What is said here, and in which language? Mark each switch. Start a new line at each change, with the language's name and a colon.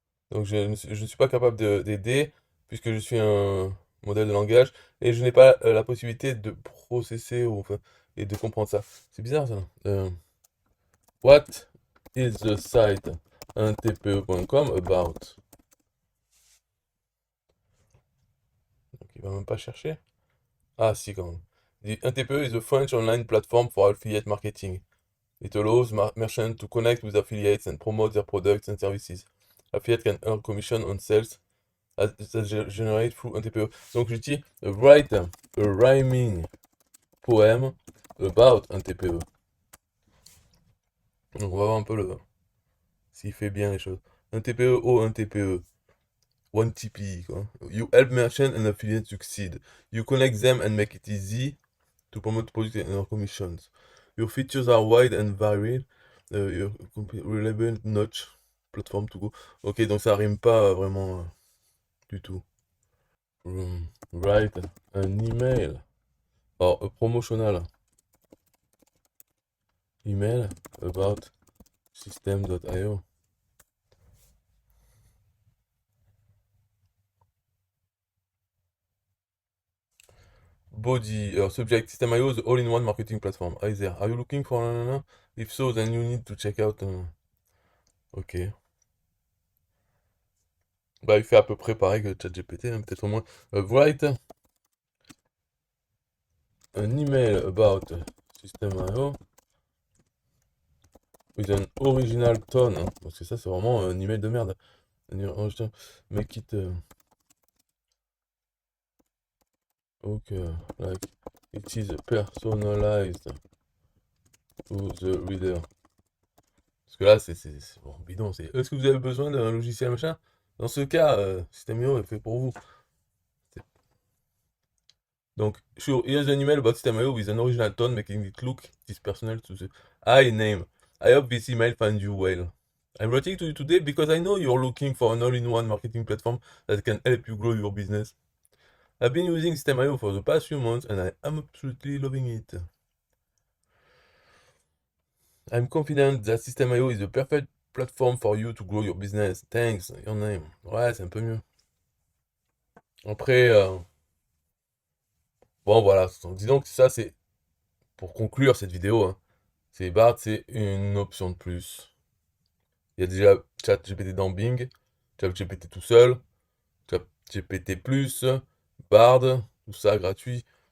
French: Donc, je ne suis pas capable d'aider puisque je suis un modèle de langage et je n'ai pas la possibilité de processer ou, enfin, et de comprendre ça. C'est bizarre ça.
English: What is the site un TPE.com about?
French: Donc, il va même pas chercher. Ah, si, quand même. Il dit,
English: un TPE is a French online platform for affiliate marketing. It allows merchants to connect with affiliates and promote their products and services. Affiliate can earn commission on sales that generate through un TPE.
French: Donc, je dis,
English: write a rhyming poem about un TPE.
French: Donc, on va voir un peu s'il fait bien les choses. Un TPE, oh, un TPE. One TP, quoi.
English: You help merchants and affiliates succeed. You connect them and make it easy to promote products and earn commissions. Your features are wide and varied. Your reliable notch platform to go.
French: Ok, donc ça rime pas vraiment du tout.
English: Write an email. Oh, a promotional email about system.io. Body, subject, System.io is the all-in-one marketing platform. Hi there. Are you looking for nanana? If so, then you need to check out. Ok.
French: Bah, il fait à peu près pareil que ChatGPT, hein, peut-être au moins.
English: Write an email about System.io with an original tone.
French: Hein, parce que ça, c'est vraiment un email de merde.
English: Make it. Okay, like it is personalized to the reader.
French: Parce que là, c'est bon, bidon. Est-ce que vous avez besoin d'un logiciel machin? Dans ce cas, System.io est fait pour vous.
English: Donc, sure, here's an email about System.io with an original tone, making it look this personal to the I name. I hope this email finds you well. I'm writing to you today because I know you're looking for an all-in-one marketing platform that can help you grow your business. I've been using System.io for the past few months and I am absolutely loving it. I'm confident that System.io is the perfect platform for you to grow your business. Thanks, your name.
French: Ouais, c'est un peu mieux. Après, bon voilà, donc, disons que ça c'est pour conclure cette vidéo, hein. C'est Bard, c'est une option de plus. Il y a déjà ChatGPT dans Bing, ChatGPT tout seul, ChatGPT plus, Bard, tout ça gratuit.